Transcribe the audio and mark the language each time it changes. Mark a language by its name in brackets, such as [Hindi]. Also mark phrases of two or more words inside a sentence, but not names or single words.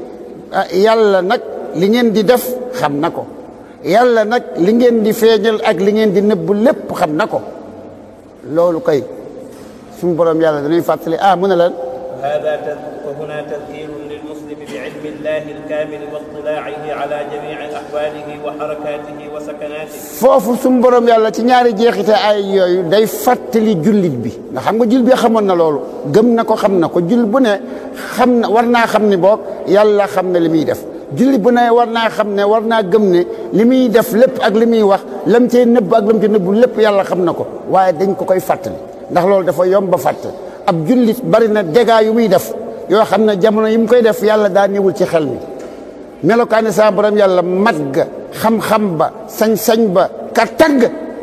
[Wolof] yàlla nag li ngeen di def xam na ko yàlla nag li ngeen di feeñal ak li ngeen di nëbb lépp xam na ko loolu kay suñu borom yàlla dañuy fàttali mu ne lan [Arabic] فهنا تذكير للمسلم بعلم الله الكامل واطلاعه على جميع أحواله وحركاته وسكناته [Wolof] foofu suñu borom yàlla ci ñaari jeexite ay yooyu day fàttali jullit bi nga xam nga jullit bi xamoon na loolu gëm na ko xam na ko jullit bu ne xam na war naa xam ni boog yàlla xam na li muy def jullit bu ne war naa xam ne war naa gëm ne li muy def lépp ak li muy wax lam cee nëbb ak lam cee nëbbu lépp yàlla xam na ko waaye dañ ko koy fàttali ndax loolu dafa yomb ba fàtte ab jullit bari na dégâts yu muy def yoo xam ne jamono yi mu koy def yàlla daa ñëwul ci xel mi melokaani saa borom yàlla mat ga xam-xam ba sañ-sañ ba kattan ga